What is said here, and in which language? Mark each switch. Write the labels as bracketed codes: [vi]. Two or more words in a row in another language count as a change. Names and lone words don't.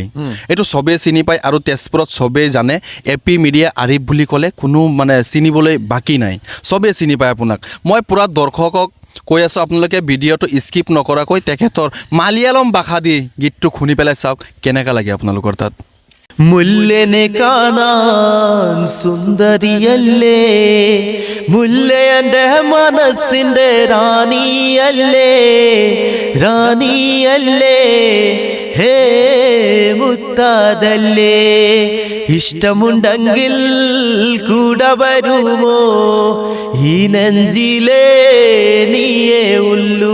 [as] এইটো চবেই চিনি পায় আৰু তেজপুৰত চবেই জানে. এপি মিডিয়া আৰিফ বুলি ক'লে কোনো চিনিবলৈ বাকী নাই, চবেই চিনি পায় আপোনাক. মই পূৰা দৰ্শকক কৈ আছোঁ, আপোনালোকে ভিডিঅ'টো স্কিপ নকৰাকৈ তেখেতৰ মালিয়ালম ভাষা দি গীতটো শুনি পেলাই চাওক কেনেকুৱা লাগে আপোনালোকৰ তাত. [ml] മുല്ലനെ കാണാൻ സുന്ദരിയല്ലേ, മുല്ലയന്റെ മനസ്സിന്റെ റാണിയല്ലേ, റാണിയല്ലേ, ഹേ മുത്താദല്ലേ, ഇഷ്ടമുണ്ടെങ്കിൽ കൂടെ വരുമോ, ഈ നെഞ്ചിലേ നീയേ ഉള്ളൂ.